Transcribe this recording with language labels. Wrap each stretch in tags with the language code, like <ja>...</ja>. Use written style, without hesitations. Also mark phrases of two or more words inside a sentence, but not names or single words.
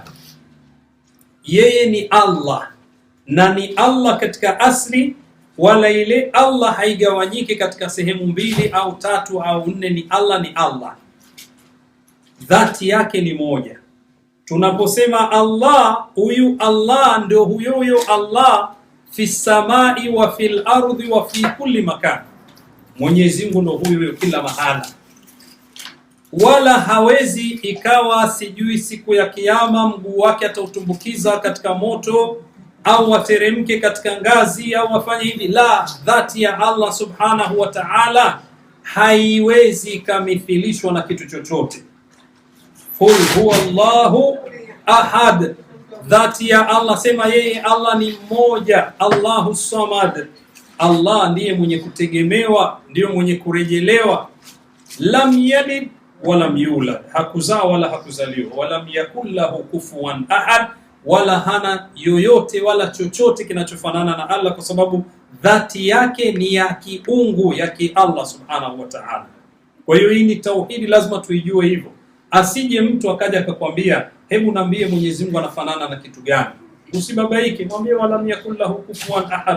<sw>Yeye ni Allah na ni Allah katika asli, wala ile Allah haigawanyiki katika sehemu 2 au 3 au 4. Ni Allah, ni Allah, dhati yake ni moja. Tunaposema Allah, huyu Allah ndio huyo Allah</sw> <ar>في السماء وفي الأرض وفي كل مكان.</ar> <sw>Mwenyezi Mungu ndio huyo kila mahala, wala hawezi ikawa sijui siku ya kiyama mguu wake atautumbukiza katika moto au wateremke katika ngazi au wafanye hivi. La, dhati ya Allah</sw> <ar>سبحانه وتعالى</ar> <sw>haiwezi kamithilishwa na kitu chochote.</sw> <ar>قل هو الله أحد,</ar> <sw>dhati ya Allah, sema yeye Allah ni mmoja.</sw> <ar>الله الصمد,</ar> <sw>Allah ndiye mwenye kutegemewa, ndiyo mwenye kurejelewa.</sw> <ar>لم يلد ولم يولد,</ar> <sw>hakuzaa wala hakuzaliwa.</sw> <ar>ولم يكن له كفوا أحد,</ar> <sw>wala hana yoyote wala chochote kinachofanana na Allah, kwa sababu dhati yake ni ya kiungu ya Allah</sw> <ar>سبحانه وتعالى.</ar> <sw>Kwa hiyo hii ni tauhidi, lazima tuijue hivyo. Asije mtu akaja akakwambia hebu naambie Mwenyezi Mungu anafanana na kitu gani. Usibabaike, mwambie</sw> <ar>ولم يكن له كفوا أحد.</ar>